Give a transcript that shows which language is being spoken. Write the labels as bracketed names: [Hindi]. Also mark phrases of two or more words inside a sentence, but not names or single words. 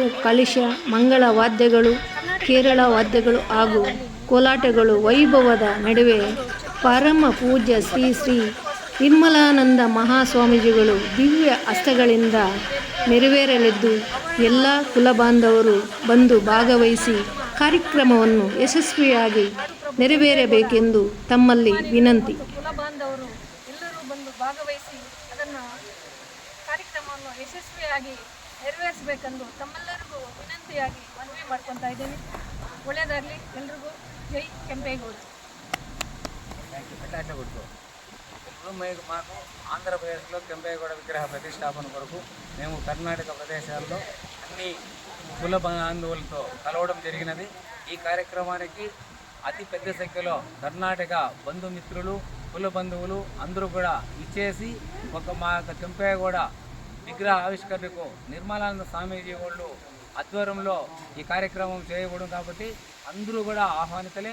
[Kannada] ಕಲಶ, ಮಂಗಳ ವಾದ್ಯಗಳು, ಕೇರಳ ವಾದ್ಯಗಳು ಹಾಗೂ ಕೋಲಾಟಗಳು ವೈಭವದ ನಡುವೆ ಪರಮ ಪೂಜ್ಯ ಶ್ರೀ ಶ್ರೀ ನಿರ್ಮಲಾನಂದ ಮಹಾಸ್ವಾಮೀಜಿಗಳು ದಿವ್ಯ ಹಸ್ತಗಳಿಂದ ನೆರವೇರಲಿದ್ದು, ಎಲ್ಲ ಕುಲಬಾಂಧವರು ಬಂದು ಭಾಗವಹಿಸಿ ಕಾರ್ಯಕ್ರಮವನ್ನು ಯಶಸ್ವಿಯಾಗಿ ನೆರವೇರಬೇಕೆಂದು ತಮ್ಮಲ್ಲಿ ವಿನಂತಿ. ಕುಲಬಾಂಧವರು ಎಲ್ಲರೂ ಬಂದು ಭಾಗವಹಿಸಿ ಅದನ್ನು ಕಾರ್ಯಕ್ರಮವನ್ನು ಯಶಸ್ವಿಯಾಗಿ ನೆರವೇರಿಸಬೇಕೆಂದು ತಮ್ಮೆಲ್ಲರಿಗೂ ವಿನಂತಿಯಾಗಿ ಮನವಿ ಮಾಡ್ಕೊತಾ ಇದ್ದೀನಿ. ಒಳ್ಳೆಯದಾಗಲಿ ಎಲ್ರಿಗೂ. జై ಕೆಂಪೇಗೌಡ. [Telugu] మాకు ఆంధ్రప్రదేశ్లో కెంపేగౌడ విగ్రహ ప్రతిష్టాపన కొరకు మేము కర్ణాటక ప్రదేశాల్లో అన్ని కుల బంధువులతో కలవడం జరిగినది. ఈ కార్యక్రమానికి అతి పెద్ద సంఖ్యలో కర్ణాటక బంధుమిత్రులు, కుల బంధువులు అందరూ కూడా ఇచ్చేసి మా కెంపేగౌడ విగ్రహ ఆవిష్కరణకు నిర్మలానంద స్వామీజీ వాళ్ళు ఆధ్వర్యంలో ఈ కార్యక్రమం చేయబடும் కాబట్టి అందరూ కూడా ఆహ్వానితులే.